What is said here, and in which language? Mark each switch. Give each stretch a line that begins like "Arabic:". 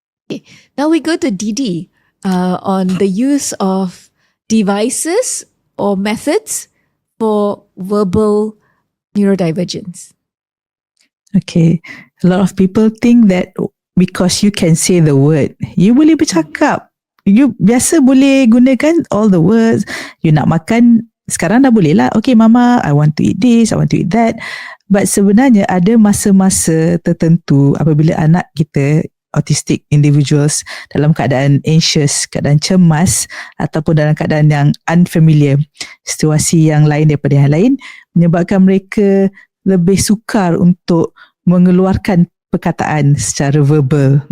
English: Okay. Now we go to Didi on the use of devices or methods for verbal neurodivergence. Okay, a lot of people think that because you can say the word, you
Malay: boleh bercakap. You biasa boleh gunakan
English: all the words.
Malay: You nak makan, sekarang dah boleh lah.
English: Okay mama, I want to eat this, I want to eat that.
Malay: But sebenarnya ada masa-masa tertentu apabila anak kita, autistic individuals, dalam keadaan anxious, keadaan cemas ataupun dalam keadaan yang unfamiliar, situasi yang lain daripada yang lain, menyebabkan mereka lebih sukar untuk mengeluarkan perkataan secara verbal.